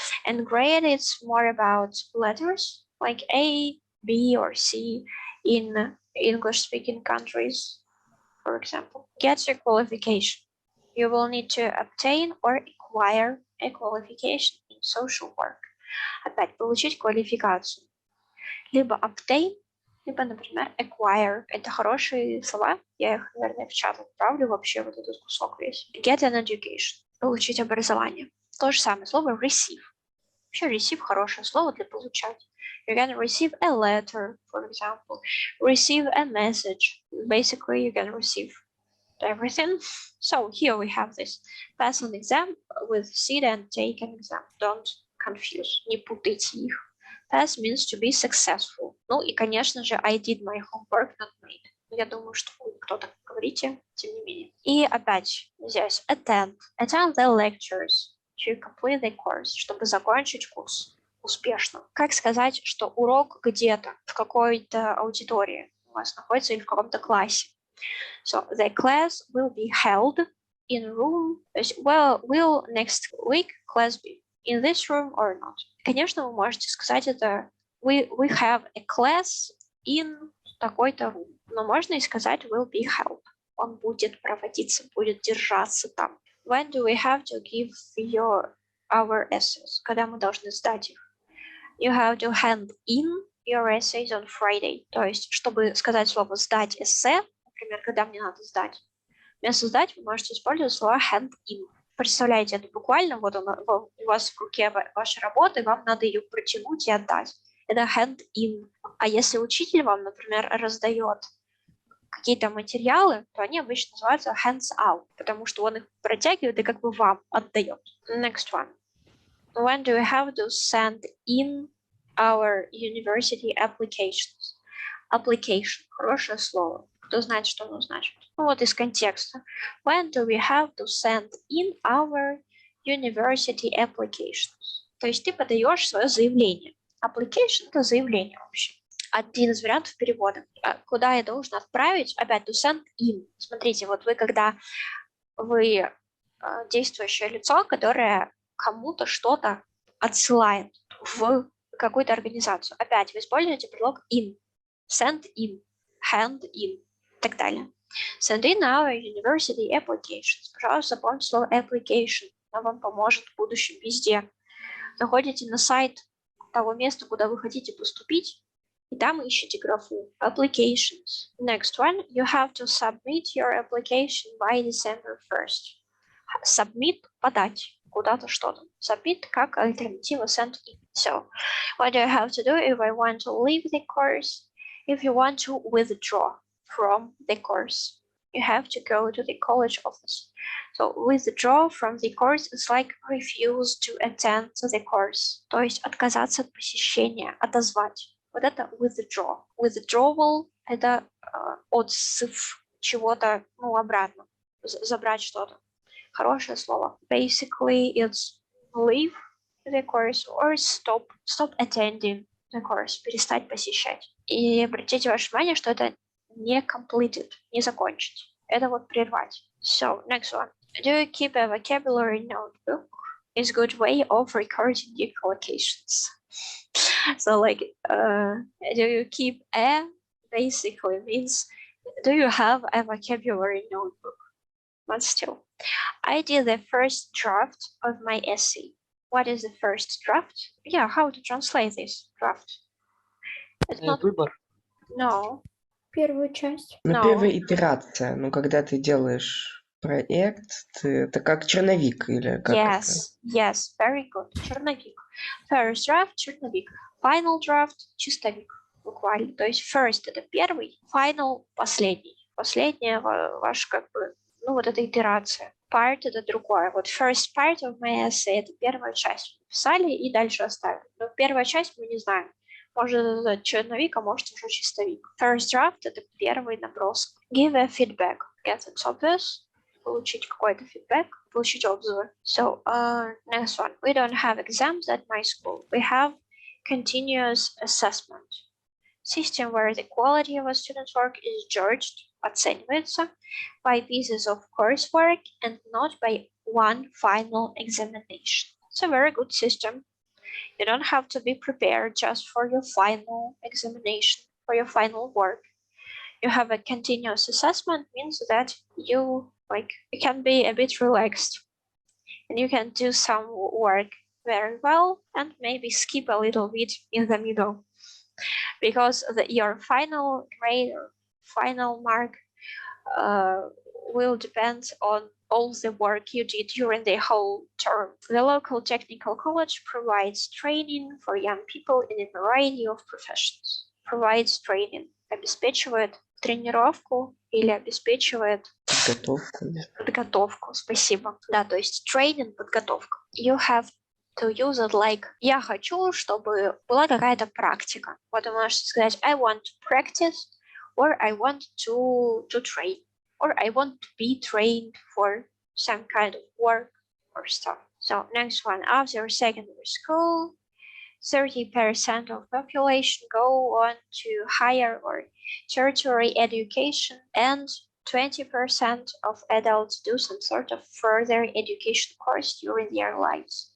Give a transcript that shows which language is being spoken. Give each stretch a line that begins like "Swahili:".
English: And grade is more about letters, like A, B, or C in English-speaking countries, for example. Get your qualification. You will need to obtain or acquire a qualification in social work.
Russian: Опять получить квалификацию.
English: Либо obtain, либо, например, acquire.
Russian: Это хорошие слова. Я их, наверное, в чат отправлю вообще вот этот кусок весь.
English: Get an education.
Russian: Получить образование. То же самое слово receive. Вообще receive хорошее слово для получать.
English: You can receive a letter, for example. Receive a message. Basically, you can receive everything. So here we have this. Pass an exam with sit and take an exam.
Russian: Don't confuse. Не путайте их.
English: Pass means to be successful.
Russian: Ну и, конечно же,
English: I did my homework, not made.
Russian: Я думаю, что вы кто-то говорите, тем не менее.
English: И опять здесь attend. Attend the lectures to complete the course,
Russian: чтобы закончить курс успешно. Как сказать, что урок где-то, в какой-то аудитории у вас находится или в каком-то классе?
English: So the class will be held in room.
Russian: То есть,
English: will next week class be in this room or not?
Russian: Конечно, вы можете сказать это
English: we have a class in
Russian: такой-то room. Но можно и сказать will be held. Он будет проводиться, будет держаться там.
English: When do we have to give our essays?
Russian: Когда мы должны сдать их?
English: You have to hand in your essays on Friday.
Russian: То есть, чтобы сказать слово «сдать эссе», например, когда мне надо сдать, вместо «сдать» вы можете использовать слово hand in. Представляете, это буквально вот у вас в руке ваша работа, и вам надо ее протянуть и отдать. Это hand in. А если учитель вам, например, раздает какие-то материалы, то они обычно называются hands out, потому что он их протягивает и как бы вам отдает.
English: Next one. When do we have to send in our university applications?
Russian: Application. Хорошее слово. Кто знает, что оно значит? Ну вот из контекста.
English: When do we have to send in our university applications?
Russian: То есть ты подаешь свое заявление. Application – это заявление вообще. Один из вариантов перевода. Куда я должен отправить? Опять
English: to send in.
Russian: Смотрите, вот вы действующее лицо, которое кому-то что-то отсылает в какую-то организацию. Опять вы используете предлог in.
English: Send in. Hand in.
Russian: И так далее.
English: Send in our university applications.
Russian: Пожалуйста, запомните слово application. Оно вам поможет в будущем везде. Заходите на сайт того места, куда вы хотите поступить, и там ищите графу applications.
English: Next one. You have to submit your application by December 1st.
Russian: Submit – подать куда-то что-то.
English: Submit
Russian: как альтернатива
English: send in. So, what do I have to do if I want to leave the course? If you want to withdraw from the course, you have to go to the college office. So, withdraw from the course is like refuse to attend the course.
Russian: То есть отказаться от посещения, отозвать. Вот это withdraw. Withdrawal – это отзыв чего-то, обратно, забрать что-то. Хорошее слово.
English: Basically, it's leave the course or stop attending the course.
Russian: Перестать посещать. И обратите ваше внимание, что это не completed, не закончить. Это вот прервать.
English: So, next one. Do you keep a vocabulary notebook? It's a good way of recording your collocations. So, do you keep a basically means, do you have a vocabulary notebook? But still. I did the first draft of my essay. What is the first draft? Yeah, how to translate this draft? It's not...
Russian: Выбор.
English: No.
Russian: Первую часть. Ну,
English: No.
Russian: первая итерация. Ну, когда ты делаешь проект, это как черновик или как
English: Yes, very good.
Russian: Черновик.
English: First draft, черновик. Final draft, чистовик.
Russian: Буквально. То есть first это первый, final последний. Последняя ваш вот эта итерация. Part это другое. Вот
English: first part of my essay
Russian: это первая часть. Писали и дальше оставили. Но первая часть мы не знаем. Может это черновик, а может уже чистовик. First draft это первый набросок.
English: Give a feedback. Get it obvious.
Russian: Получить какой-то feedback. Получить отзывы.
English: So, next one. We don't have exams at my school. We have continuous assessment. System where the quality of a student's work is judged, оценивается, by pieces of coursework and not by one final examination. It's a very good system. You don't have to be prepared just for your final examination, for your final work. You have a continuous assessment, means that you like you can be a bit relaxed and you can do some work very well and maybe skip a little bit in the middle, because your final grade or final mark will depend on all the work you did during the whole term. The local technical college provides training for young people in a variety of professions.
Russian: Provides training, обеспечивает тренировку или обеспечивает подготовку.
English: Спасибо.
Russian: Да, то есть training, подготовка.
English: You have to use it like
Russian: я хочу, чтобы была какая-то практика. Вот вы можете сказать
English: I want to practice, or I want to train, or I want to be trained for some kind of work or stuff. So next one, after secondary school, 30% of population go on to higher or tertiary education, and 20% of adults do some sort of further education course during their lives.